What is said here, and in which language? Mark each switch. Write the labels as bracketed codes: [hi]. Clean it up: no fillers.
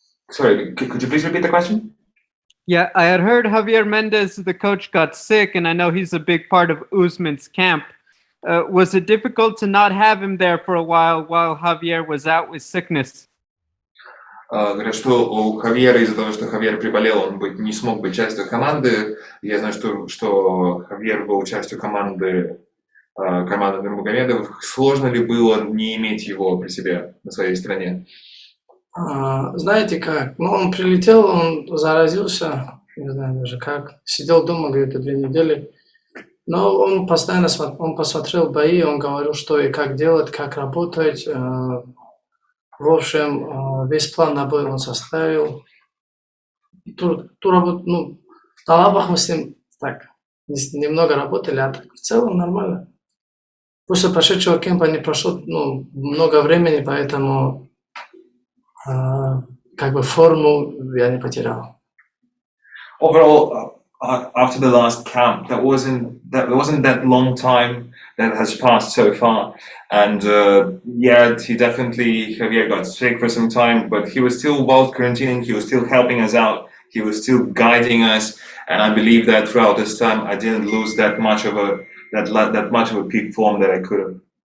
[en] Sorry, could you please repeat the question? Yeah, I had heard Javier Mendez, the coach, got sick, and I know he's a big part of Usman's camp. Was it difficult to not have him there for a while Javier was out with sickness? [ru] Говорят, что у Хавьера из-за того, что Хавьер приболел, он не смог быть частью команды. Я знаю, что Хавьер был частью команды Нурмагомедов. Сложно ли было не иметь его при себе на своей стране? Знаете как? Он прилетел, он заразился, не знаю даже как. Сидел дома где-то 2 недели. Но он постоянно посмотрел бои, он говорил, что и как делать, как работать. В общем, весь план на бой он составил. Ту работу, на лабах мы с ним так немного работали, а так в целом нормально. После прошедшего кемпа не прошло много времени, поэтому форму я не потерял. [en] Overall, after the last camp, there wasn't that long time that has passed so far, and Javier got sick for some time, but he was still while quarantining, he was still helping us out, he was still guiding us, and I believe that throughout this time I didn't lose that much of a peak form that I could have.